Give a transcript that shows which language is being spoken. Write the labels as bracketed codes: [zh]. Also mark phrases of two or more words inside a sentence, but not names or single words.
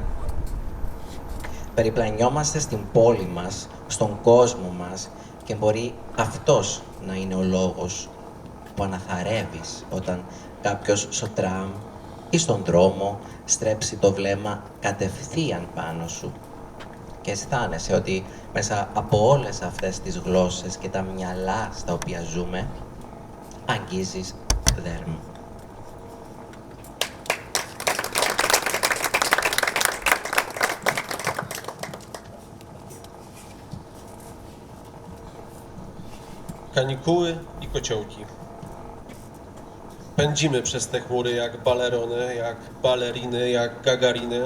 [el] Περιπλανιόμαστε στην πόλη μας, στον κόσμο μας και μπορεί αυτός να είναι ο λόγος που αναθαρεύεις όταν κάποιος στο τραμ ή στον δρόμο στρέψει το βλέμμα κατευθείαν πάνω σου και αισθάνεσαι ότι μέσα από όλες αυτές τις γλώσσες και τα μυαλά στα οποία ζούμε αγγίζεις δέρμα. [pl] Kanikuły i kociołki. Pędzimy przez te chmury jak balerony, jak baleriny, jak gagariny.